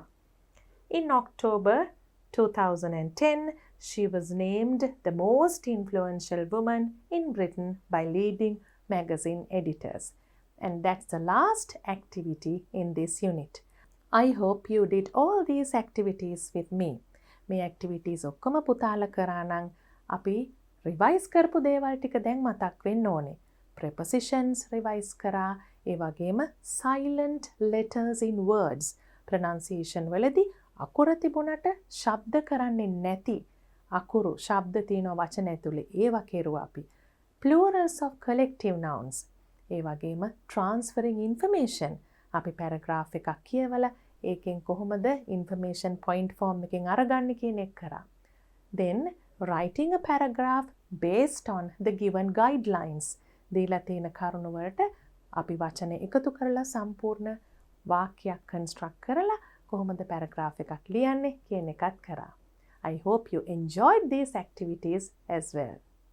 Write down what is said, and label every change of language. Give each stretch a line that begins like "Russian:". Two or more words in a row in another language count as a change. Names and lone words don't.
English: In October 2010, she was named the most influential woman in Britain by leading magazine editors. And that's the last activity in this unit. I hope you did all these activities with me.
Sinhala: මේ activities ඔක්කොම පුතාලා කරා නම් අපි revise කරපු දේවල් ටික දැන් මතක් වෙන්න ඕනේ. Prepositions revise කරා, ඒ වගේම
English: silent letters in words pronunciation
Sinhala: වලදී අකුර තිබුණට ශබ්ද කරන්නේ නැති අකුරු ශබ්ද තියෙන වචන ඇතුලේ ඒවා කෙරුවා අපි.
English: Plurals of collective nouns.
Sinhala: ඒ වගේම
English: transferring information
Sinhala: අපි paragraph එකක් කියවලා ඒකෙන් කොහොමද
English: information point form
Sinhala: එකෙන් අරගන්නේ කියන එක කරා.
English: Then writing a paragraph based on the given guidelines.
Sinhala: දීලා තියෙන කරුණු වලට අපි වචන එකතු කරලා සම්පූර්ණ වාක්‍යයක් construct කරලා කොහොමද paragraph එකක් ලියන්නේ කියන එකත් කරා.
English: I hope you enjoyed these activities as well.